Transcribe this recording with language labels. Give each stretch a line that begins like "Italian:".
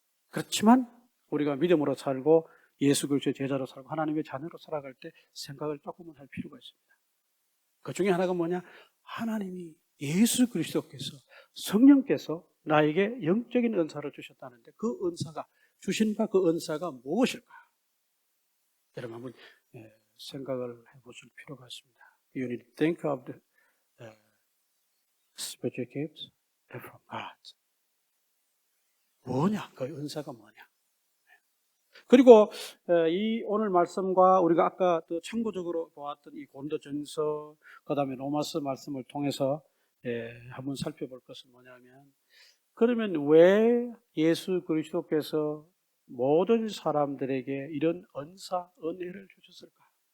Korean: 그렇지만 우리가 믿음으로 살고 예수 그리스도의 제자로 살고 하나님의 자녀로 살아갈 때 생각을 조금은 할 필요가 있습니다. 그 중에 하나가 뭐냐? 하나님이, 예수 그리스도께서, 성령께서 나에게 영적인 은사를 주셨다는데 그 은사가, 주신 바 그 은사가 무엇일까? 여러분 한번 생각을 해보실 필요가 있습니다.
English: You need to think of the spiritual gifts from God.
Korean: 뭐냐? 그 은사가 뭐냐? 그리고 이 오늘 말씀과 우리가 아까 또 참고적으로 보았던 이 고린도전서, 그 다음에 로마서 말씀을 통해서 한번 살펴볼 것은 뭐냐면, 그러면 왜 예수 그리스도께서 모든 사람들에게 이런 은사, 은혜를 주셨을까?